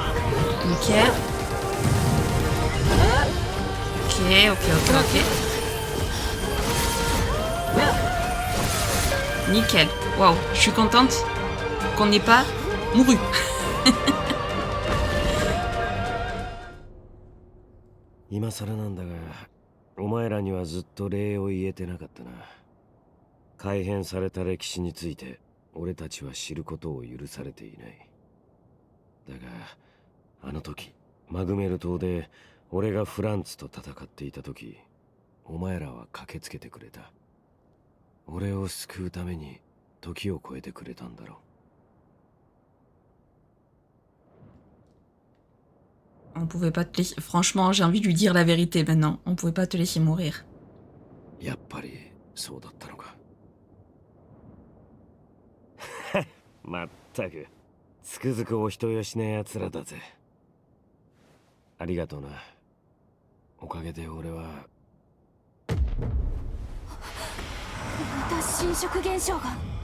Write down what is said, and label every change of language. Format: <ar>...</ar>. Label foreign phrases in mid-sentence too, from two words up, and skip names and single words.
<fr>Nickel. Ok. Nickel. Waouh, je suis contente qu'on n'ait pas mouru.</fr> <ja>今更なんだが、お前らにはずっと礼を言えてなかったな。改変された歴史について俺たちは知ることを許されていない。だがあの時マグメル島で俺がフランツと戦っていた時、お前らは駆けつけてくれた。俺を救うために時を超えてくれたんだろう。</ja> <fr>On pouvait pas te laisser... Franchement, j'ai envie de lui dire la vérité maintenant. On pouvait pas te laisser mourir.</fr> <ja>やっぱりそうだったのか。まったくつくづくお人よしな奴らだぜ。ありがとうな。おかげで俺は。また侵食現象が。</ja>